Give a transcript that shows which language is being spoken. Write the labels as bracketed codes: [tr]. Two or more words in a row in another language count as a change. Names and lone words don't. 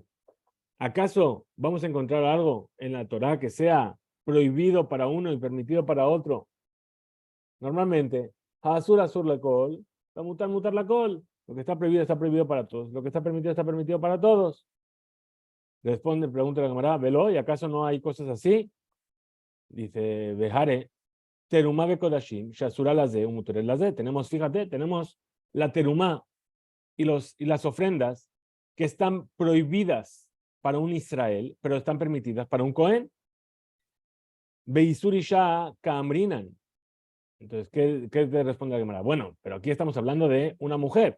[es] ¿Acaso vamos a encontrar algo en la Torá que sea prohibido para uno y permitido para otro? [he] Normalmente, Asur la col, mutar la col. [es] Lo que está prohibido para todos. Lo que está permitido para todos. Pregunta la camarada, velo, ¿y acaso no hay cosas así? Dice, [he] Behare, terumá bekodashim, shasura lazé, umutere lazé. [es] Tenemos, fíjate, tenemos la terumá y las ofrendas que están prohibidas para un Israel, pero están permitidas para un Cohen. [arc] Beisurisha kamrinan. [es] Entonces, ¿qué te responde la Gemara? Bueno, pero aquí estamos hablando de una mujer.